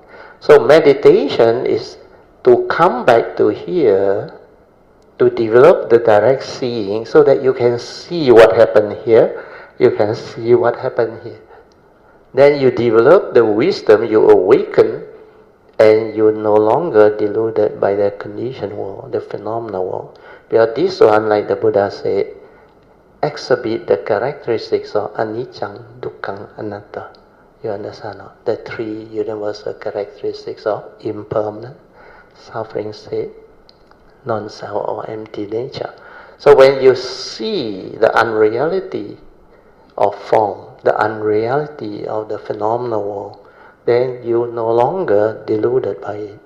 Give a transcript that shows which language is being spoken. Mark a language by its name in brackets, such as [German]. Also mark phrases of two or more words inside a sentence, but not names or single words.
[English] So meditation is to come back to here, to develop the direct seeing so that you can see what happened here, you can see what happened here. Then you develop the wisdom, you awaken, and you're no longer deluded by the conditioned world, the phenomenal world. Because this one, like the Buddha said, exhibit the characteristics of [Pali] anicca, dukkha, anatta. [English] You understand? The three universal characteristics of impermanent, suffering state, non-self or empty nature. So when you see the unreality of form, the unreality of the phenomenal world, then you're no longer deluded by it.